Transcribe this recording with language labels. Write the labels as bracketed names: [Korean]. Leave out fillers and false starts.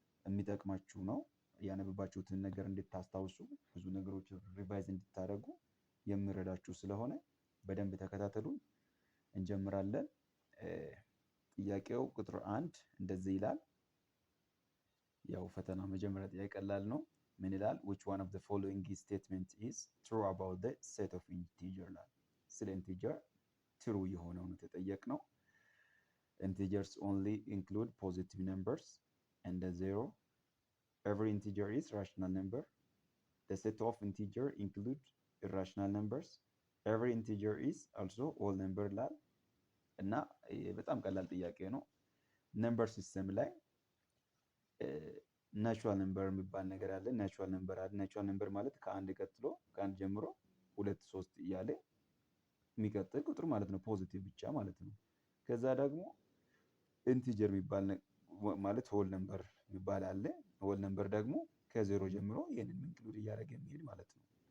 [Amharic] የሚጠቅማችሁ ነው። ያነበባችሁትን ነገር እንድታስታውሱ ብዙ ነገሮች ሪቫይዝ እንድታደርጉ የሚረዳችሁ ስለሆነ በደንብ ተከታተሉ። እንጀምራለን። ጥያቄው ቁጥር 1 እንደዚህ ይላል። ያው ፈተና መጀመሪያ ጥያቄ ቀላል ነው። ምን ይላል? [English] which one of the following statement is true about the set of integer [Amharic] ይላል። ስለ ኢንቲጀር ትሩ የሆነው ነው የተጠየቅነው። [English] integers only include positive numbers and the zero. Every integer is rational number. The set of integer include irrational numbers. Every integer is also whole number [Amharic] ይላል እና በጣም ቀላል ጥያቄ ነው። ነምበር ሲስተም ላይ ናቹራል ነምበር የሚባል ነገር አለ። ናቹራል ነምበር አለ። ናቹራል ነምበር ማለት ከአንድ ቀጥሎ ከአንድ ጀምሮ 2 3 እያለ የሚቀጥል ቁጥር ማለት ነው። ፖዚቲቭ ብቻ ማለት ነው። ከዛ ደግሞ ኢንቲጀር የሚባል ማለት ሆል ነምበር የሚባል አለ። ሆል ነምበር ደግሞ ከዜሮ ጀምሮ ይሄንን ኢንክሉድ እያደረገ የሚሄድ ማለት ነው።